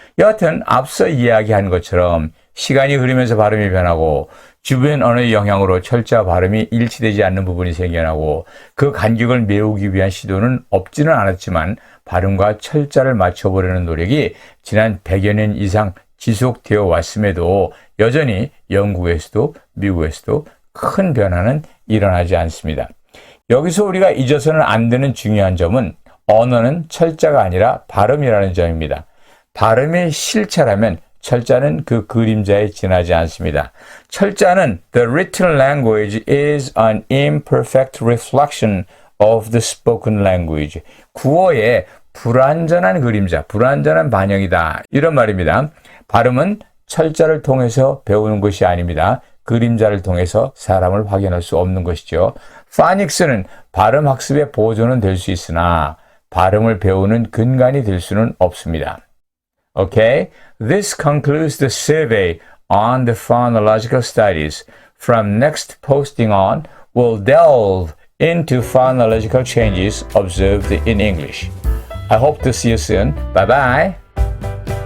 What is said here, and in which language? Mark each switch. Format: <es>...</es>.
<ko>여하튼 앞서 이야기한 것처럼 시간이 흐르면서 발음이 변하고 주변 언어의 영향으로 철자와 발음이 일치되지 않는 부분이 생겨나고 그 간격을 메우기 위한 시도는 없지는 않았지만 발음과 철자를 맞춰보려는 노력이 지난 100여 년 이상 지속되어 왔음에도 여전히 영국에서도 미국에서도 큰 변화는 일어나지 않습니다. 여기서 우리가 잊어서는 안 되는 중요한 점은 언어는 철자가 아니라 발음이라는 점입니다. 발음이 실체라면 철자는 그 그림자에 지나지 않습니다. 철자는</ko> <en>The written language is an imperfect reflection of the spoken language.</en> <ko>구어의 불완전한 그림자, 불완전한 반영이다. 이런 말입니다. 발음은 철자를 통해서 배우는 것이 아닙니다. 그림자를 통해서 사람을 확인할 수 없는 것이죠. 파닉스는 발음 학습의 보조는 될 수 있으나 발음을 배우는 근간이 될 수는 없습니다.</ko> <en>Okay, this concludes the survey on the phonological studies. From next posting on, we'll delve into phonological changes observed in English. I hope to see you soon. Bye-bye.</en>